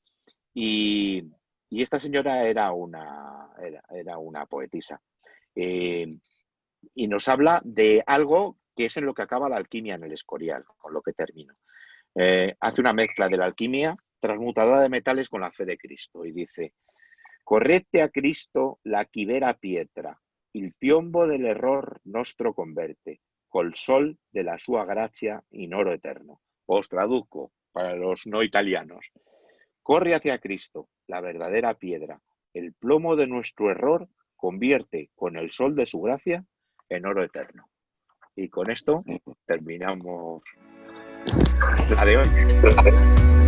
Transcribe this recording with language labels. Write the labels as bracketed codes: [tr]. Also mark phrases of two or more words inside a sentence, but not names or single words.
[es] Y esta señora era una poetisa. Y nos habla de algo que es en lo que acaba la alquimia en el Escorial, con lo que termino. Hace una mezcla de la alquimia transmutadora de metales con la fe de Cristo y dice: [it] correte a Cristo la quivera pietra, il piombo dell'error nostro converte, col sol de la sua gracia in oro eterno. [es] Os traduzco para los no italianos. Corre hacia Cristo, la verdadera piedra. El plomo de nuestro error convierte con el sol de su gracia en oro eterno. Y con esto terminamos la de hoy.